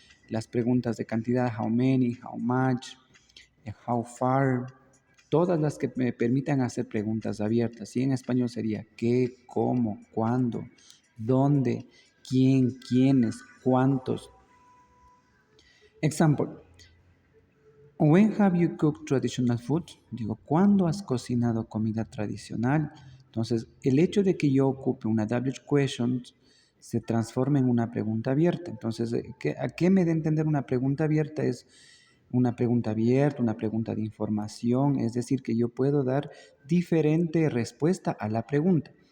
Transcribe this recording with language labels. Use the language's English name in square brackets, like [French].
[Spanish] Las preguntas de cantidad, [English] how many, how much, how far. [Spanish] Todas las que me permitan hacer preguntas abiertas. Y en español sería qué, cómo, cuándo, dónde, quién, quiénes, cuántos. [English] Example. When have you cooked traditional food? [Spanish] Digo, ¿cuándo has cocinado comida tradicional? Entonces, el hecho de que yo ocupe una WH question se transforma en una pregunta abierta. Entonces, ¿a qué me da a entender una pregunta abierta? Es una pregunta abierta, una pregunta de información, es decir, que yo puedo dar diferente respuesta a la pregunta.